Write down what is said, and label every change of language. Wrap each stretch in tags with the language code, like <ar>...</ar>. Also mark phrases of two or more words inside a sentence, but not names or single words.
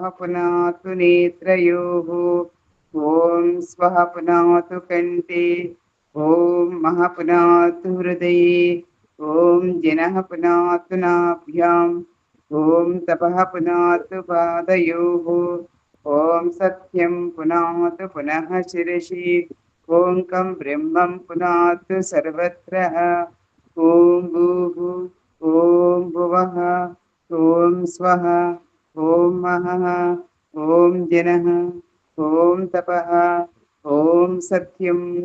<sa>पुनातु नेत्रयोः ओम स्वः पुनातु कण्ठे ओम महः पुनातु हृदये ओम जनः पुनातु नाभ्याम् ओम तपः पुनातु पादयोः ఓం సత్యం పునాతు పునః శిరసి ఓంకం బ్రహ్మం పునాతు సర్వత్ర ఓం భూః ఓం భువః ఓం స్వః ఓం మహః ఓం జనః ఓం తపః ఓం సత్యం</sa>